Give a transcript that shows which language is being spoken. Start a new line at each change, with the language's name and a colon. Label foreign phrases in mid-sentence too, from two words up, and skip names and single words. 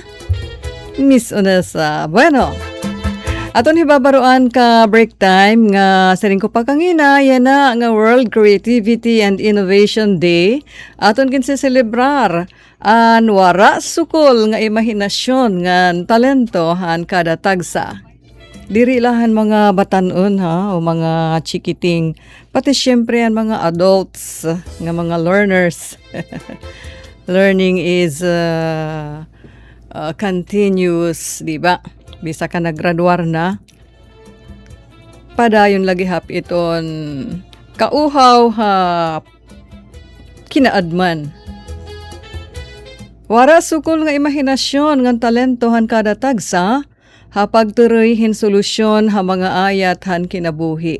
Waray: Miss Unesa. Bueno. Aton hibabaruan ka
English: break time
Waray: nga siring ko pagkangina yan na nga World Creativity and Innovation Day. Aton kinsiselebrar an wara sukol nga imahinasyon nga talento han kada tagsa. Diri lahan mga batanon ha o mga chikiting pati syempre ang mga adults nga mga learners.
English: Learning is continuous,
Waray: di ba? Bisa ka naggraduar na, padayon lagi hap iton kauhaw ha kinaadman. Wara sukol nga imahinasyon ng talentohan kada tagsa, hapagturoyhin solusyon ha mga ayat han kinabuhi.